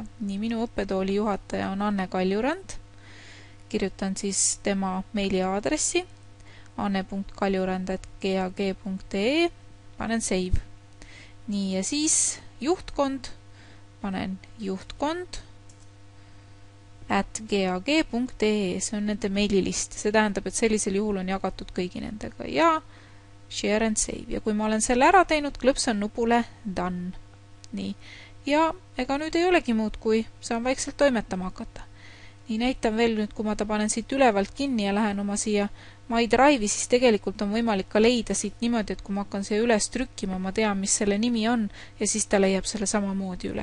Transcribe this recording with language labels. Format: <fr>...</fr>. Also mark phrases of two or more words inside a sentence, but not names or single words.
<et>Nii, minu õppetooli juhataja on Anne Kaljurand. Kirjutan siis tema meili aadressi anne.kaljurand@gag.ee, panen save. Nii, ja siis juhtkond, panen juhtkond @gag.ee, see on nende meililist. See tähendab, et sellisel juhul on jagatud kõigi nendega ja</et> <en>share and save.</en> <et>Ja kui ma olen selle ära teinud, klõpsan nupule done. Nii, ja ega nüüd ei olegi muud, kui saan vaikselt toimetama hakata. Nii, näitan veel nüüd, kui ma ta panen siit ülevalt kinni ja lähen oma siia My Drive'i, siis tegelikult on võimalik ka leida siit niimoodi, et kui ma hakkan siia üles trükkima, ma tean, mis selle nimi on ja siis ta leiab selle samamoodi üles.</et>